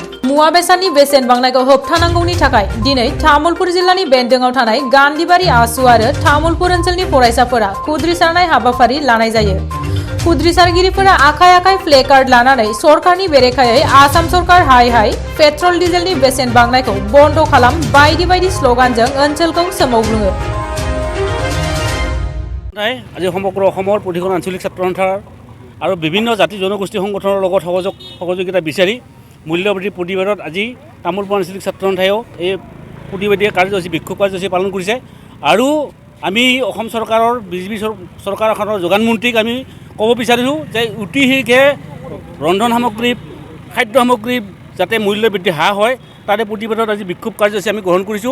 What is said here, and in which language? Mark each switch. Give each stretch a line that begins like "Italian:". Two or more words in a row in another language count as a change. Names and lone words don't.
Bodo: मुवा बेसादनि बेसेन बांनायखौ होबथानांगौनि थाखाय दिनै तामुलपुर जिल्लानि बेन्दोंआव थानाय गान्धीबारि आसु आरो तामुलपुर ओनसोलनि फरायसाफोरा खुद्रिसारनाय हाबाफारि लानाय जायो। खुद्रिसारगिरिफोरा आखाइ आखाइ प्लेकार्ड लानानै सरकारनि बेरेखायै आसाम सरकार हाय हाय, पेट्रल डिजेलनि बेसेन बांनायखौ बन्द खालाम बायदि बायदि स्लगानजों ओनसोलखौ सोमावग्लुङो।
Assamese: আজি সমগ্ৰ অসমৰ প্ৰতিখন আঞ্চলিক ছাত্ৰ সন্থাৰ আৰু বিভিন্ন জাতি জনগোষ্ঠী সংগঠনৰ লগত সহযোগিতা বিচাৰি মূল্যবৃদ্ধি প্ৰতিবাদত আজি তামোলপুৰ আঞ্চলিক ছাত্ৰ সন্থায়ো এই প্ৰতিবাদী কাৰ্যসূচী বিক্ষোভ কাৰ্যসূচী পালন কৰিছে। আৰু আমি অসম চৰকাৰৰ বিজেপি চৰকাৰখনৰ যোগান মন্ত্ৰীক আমি ক'ব বিচাৰিছোঁ যে অতি শীঘ্ৰে ৰন্ধন সামগ্ৰী খাদ্য সামগ্ৰী যাতে মূল্যবৃদ্ধি হ্ৰাস হয় তাৰে প্ৰতিবাদত আজি বিক্ষোভ কাৰ্যসূচী আমি গ্ৰহণ কৰিছোঁ।